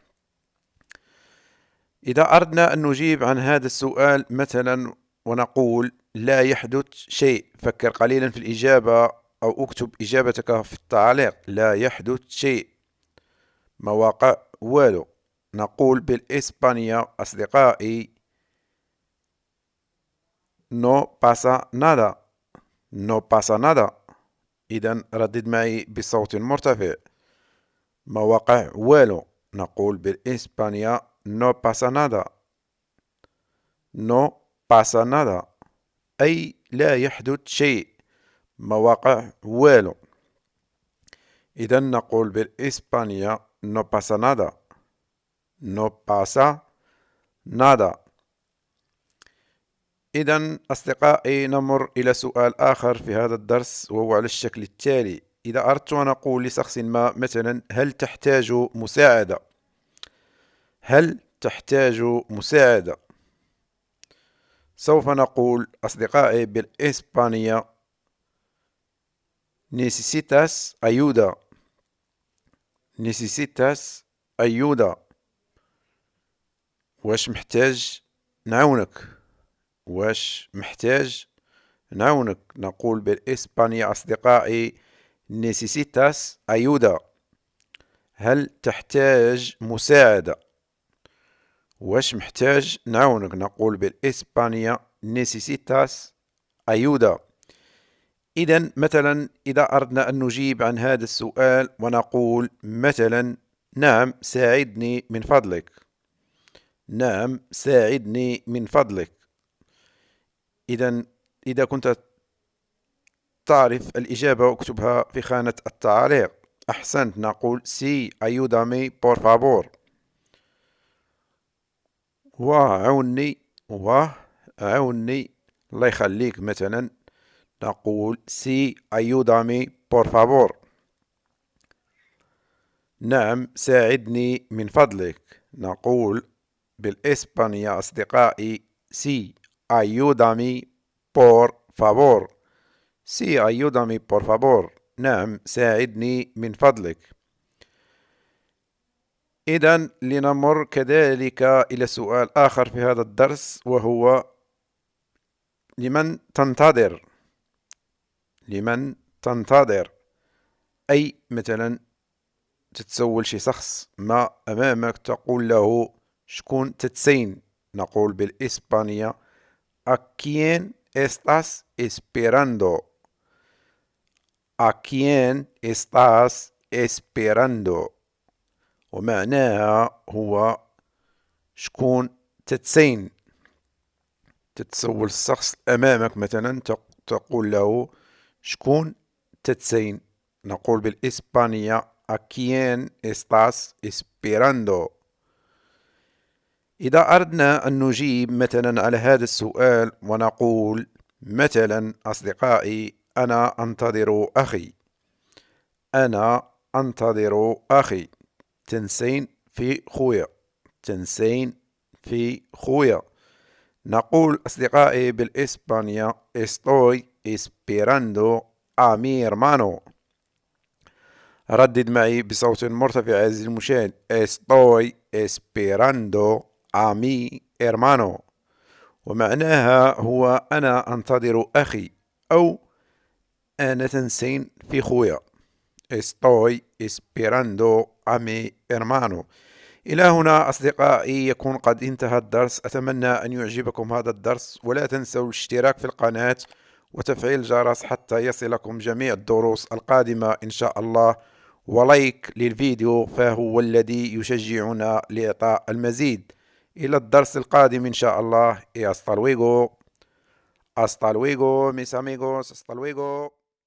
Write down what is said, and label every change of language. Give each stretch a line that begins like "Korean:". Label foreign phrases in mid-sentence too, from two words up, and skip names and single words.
Arabic: إذا أردنا أن نجيب عن هذا السؤال مثلا ونقول لا يحدث شيء، فكر قليلا في الإجابة أو اكتب إجابتك في التعليق. لا يحدث شيء، ما واقع والو. نقول بالإسبانية أصدقائي
Spanish: no pasa nada. no pasa nada.
Arabic: إذا ردد معي بصوت مرتفع. ما وقع والو. نقول بالإسبانية
Spanish: no pasa nada. no pasa nada،
Arabic: أي لا يحدث شيء، ما وقع والو. إذا نقول بالإسبانية
Spanish: no pasa nada. no pasa nada.
Arabic: إذا أصدقائي نمر إلى سؤال آخر في هذا الدرس، وهو على الشكل التالي. إذا أردت أن أقول لشخص ما مثلا هل تحتاج مساعدة، هل تحتاج مساعدة. سوف نقول أصدقائي بالإسبانية
Spanish: necesitas ayuda. necesitas ayuda.
Arabic: واش محتاج نعاونك. واش محتاج نعاونك. نقول بالإسبانية أصدقائي
Spanish: necesitas ayuda.
Arabic: هل تحتاج مساعدة. واش محتاج نعاونك. نقول بالإسبانية
Spanish: necesitas ayuda.
Arabic: إذا مثلا إذا أردنا أن نجيب عن هذا السؤال ونقول مثلا نعم ساعدني من فضلك. نعم ساعدني من فضلك. إذا كنت تعرف الإجابة اكتبها في خانة التعليق. أحسنت. نقول
Spanish: sí ayúdame por favor.
Arabic: وعوني وعوني الله يخليك. مثلا نقول
Spanish: sí ayúdame por favor.
Arabic: نعم ساعدني من فضلك. نقول بالإسبانية أصدقائي
Spanish: sí ayúdame por favor. sí ayúdame por favor.
Arabic: نعم ساعدني من فضلك. إذا لنمر كذلك إلى سؤال آخر في هذا الدرس وهو لمن تنتظر. لمن تنتظر. أي مثلا تتسول شي شخص ما أمامك تقول له شكون تتسين. نقول بالإسبانية
Spanish: ¿A quién estás esperando? ¿A quién estás esperando؟
Arabic: ومعناها هو شكون تتسين. تتسول الشخص أمامك مثلا تقول له شكون تتسين. نقول بالإسبانية
Spanish: ¿A quién estás esperando؟
Arabic: إذا أردنا أن نجيب مثلا على هذا السؤال ونقول مثلا أصدقائي أنا أنتظر أخي. أنا أنتظر أخي. تنسين في خويا. تنسين في خويا. نقول أصدقائي بالإسبانية
Spanish: estoy esperando a mi hermano.
Arabic: ردد معي بصوت مرتفع عزيزي المشاهد.
Spanish: estoy esperando a mi hermano.
Arabic: ومعناها هو أنا أنتظر أخي أو أنا تنسين في خويا.
Spanish: estoy esperando a mi hermano.
Arabic: إلى هنا أصدقائي يكون قد انتهى الدرس. أتمنى أن يعجبكم هذا الدرس ولا تنسوا الاشتراك في القناة وتفعيل الجرس حتى يصلكم جميع الدروس القادمة إن شاء الله، ولايك للفيديو فهو الذي يشجعنا لإعطاء المزيد. إلى الدرس القادم إن شاء الله.
Spanish: hasta luego mis amigos. hasta luego.